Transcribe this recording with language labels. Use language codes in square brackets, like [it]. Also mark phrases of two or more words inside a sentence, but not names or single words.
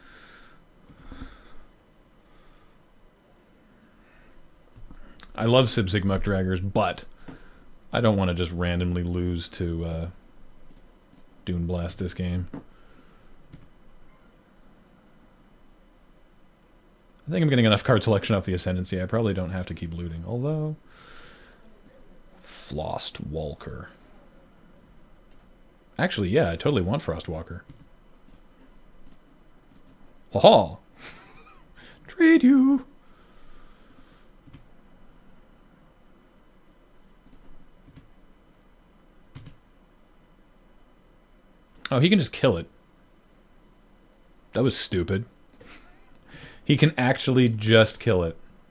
[en] I love Sib Sig Muck Draggers, but I don't want to just randomly lose to Dune Blast this game. I think I'm getting enough card selection off the Ascendancy. I probably don't have to keep looting. Although... Frostwalker. Actually, yeah, I totally want Frostwalker. Ha-ha! Trade you! Oh, he can just kill it. That was stupid. He can actually just kill it.